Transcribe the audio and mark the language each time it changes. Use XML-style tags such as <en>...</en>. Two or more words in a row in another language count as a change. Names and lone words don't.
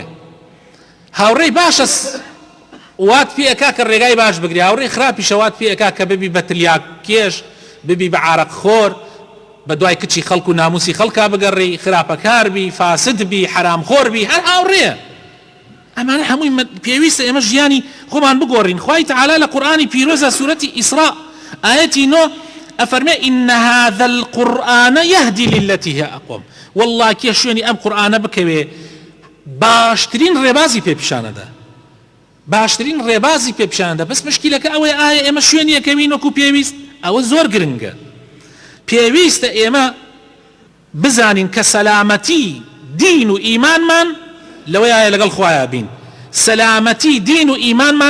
<ckb>هاوڕێی باشە وات پێ ئەکا کە ڕێگای باش بگری، هاوڕێی خراپیشە وات پێ ئەکا کە ببی بە تلیاک کێش، ببی بە عارەق خۆر، بە دوای کچی خەڵک و ناموسی خەڵکا بگەڕی، خراپەکار بی، فاسد بی، حرام خۆر بی، هەر هاوڕێ. ئەمانە هەمووی پێویستە ئێمە ژیانی خۆمان بگۆڕین. خوای تەعالی لە قورئانی پیرۆزە سوورەتی ئیسراء ئاەتی 9 ئەفەرمێ</ckb> <ar>ئین هذا القورآن يهدي للتي هي أقوم.</ar> <ckb>والله کێ شوێنی ئەم قورئانە بکەوێ باشترین ڕێبازی پێپیشانەدا، باشترین ڕێبازی پێپیشانەدا. بەس مشکلەکە ئەوەیە ئایا ئێمە شوێنیەکەوین وەکو پێویست؟ ئەوە زۆر گرنگە. پێویستە ئێمە بزانین کە سەلامەتی دین و ئیمانمان لەوەیە لەگەڵ خوایە بین، سەلامەتی دین و ئیمانمان</ckb>